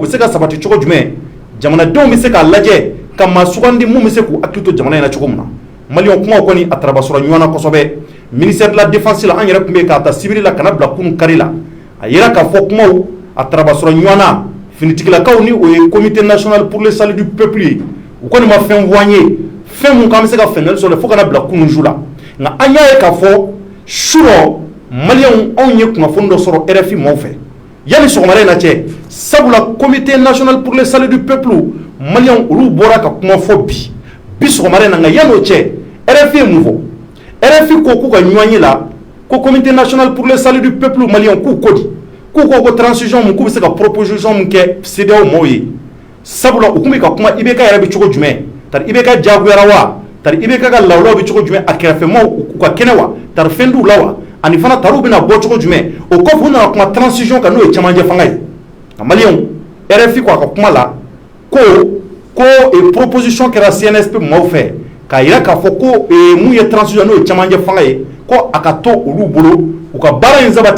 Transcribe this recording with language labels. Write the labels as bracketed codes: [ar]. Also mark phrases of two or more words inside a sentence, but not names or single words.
[bm] bɛ se ka sabati cogo jumɛn jamanadenw bɛ se k'a lajɛ ka maa sugandi mun bɛ se k'u hakili to jamana in na cogo mun na maliyɛnw kumaw kɔni a tarabasɔrɔ ɲɔgɔn na kosɛbɛ [fr] ministère de la défense [bm] la an yɛrɛ tun bɛ k'a ta sibiri la ka na bila kunun kari la a yera k'a fɔ kumaw a tarabasɔrɔ ɲɔgɔn na finitigilakaw ni o ye comité national pour le salut du peuple ye u kɔni ma fɛn fɔ an ye fɛn mun k'an bɛ se ka faamuyali sɔrɔ fo ka na bila kunun su la nka an y'a ye k'a fɔ su rɔ maliyɛnw anw ye kunnafoni dɔ sɔrɔ RFI maaw fɛ yanni sɔgɔmada in na cɛ sabula comité national pour le salut du peuple maliyɛnw olu bɔra ka kuma fɔ bi sɔgɔmada in na nka yanni o cɛ RFI ye mun fɔ RFI ko k'u ka ɲɔgɔn ye la ko comité national pour le salut du peuple maliyɛnw k'u ko di k'u ko transition mun k'u bɛ se ka proposition mun kɛ CEDEAO maaw ye sabula u tun bɛ ka kuma IBK yɛrɛ bɛ cogo jumɛn tari IBK jagoyara wa tari IBK ka lawulaw bɛ cogo jumɛn a kɛrɛfɛmaaw u ka kɛnɛ wa tari fɛn d'u la wa ani fana tariw bɛna bɔ cogo jumɛn o kɔfɛ u nana kuma transition kan n'o ye cɛmancɛ fanga ye nka maliyɛnw RFI ko a ka kuma la ko proposition kɛra CNSP maaw fɛ k'a yira k'a fɔ ko mun ye transition n'o ye cɛmancɛ fanga ye ko a ka to olu bolo u ka baara in sabati